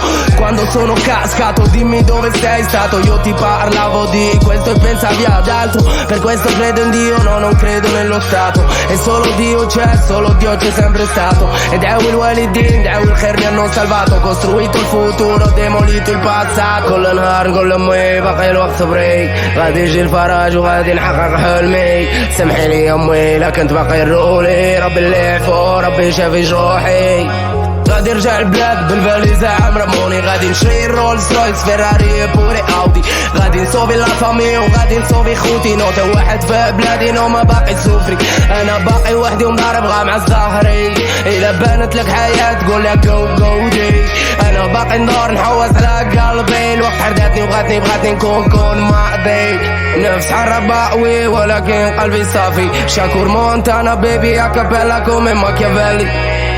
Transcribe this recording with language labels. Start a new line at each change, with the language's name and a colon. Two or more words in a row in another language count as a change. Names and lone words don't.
Italian: Quando sono cascato dimmi dove sei stato, io ti parlavo di questo e pensavi ad altro. Per questo credo in Dio, no, non credo nello Stato. E solo Dio c'è, solo Dio c'è sempre stato. Ed è il Walidin, è il Khair mi hanno salvato. Ho costruito il futuro, demolito il passato.
Arabic: كل نهار نقول لامي باقي الوقت بريك غادي يجي الفرج وغادي نحقق حلمي سمحي لي امي لا كنت باقي نرولي ربي اللي فوق ربي شافي جروحي. غادي نرجع البلاد بالفاليزة عام رموني غادي نشري رولز رويس فيراري بوري اودي غادي نصوفي
French: la famille
Arabic: وغادي نصوفي خوتي نوتا واحد في بلادي نو ما باقي سوفري انا باقي وحدي ومضارب غام على ظهري الا بانت لك حياة تقول لك جو جو دي انا باقي ندور نحوس على قلبي الوقت حرداتني بغاتني نكون معدي نفس حرباوي ولكن قلبي صافي شاكور مونتانا بيبي اكابيلا كومي ماكيافيلي.